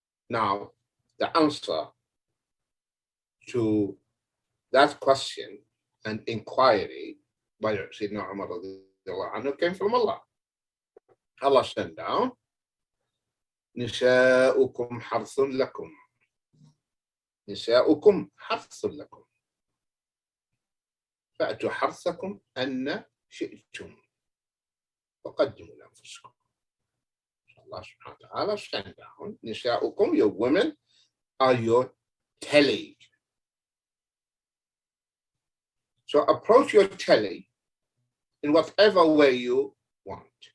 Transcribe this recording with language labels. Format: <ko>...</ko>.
<en>Now, the answer to that question and inquiry by Sayyidina Umar radiallahu anhu came from Allah. Allah sent down,</en> <ar>نساؤكم حرث لكم. نساؤكم حرث لكم. فأتوا حرثكم أن شئتم وقدموا لأنفسكم.</ar> <en>Allah subhanahu wa ta'ala sent down, نساؤكم, your women are your telly. So approach your telly in whatever way you want.</en>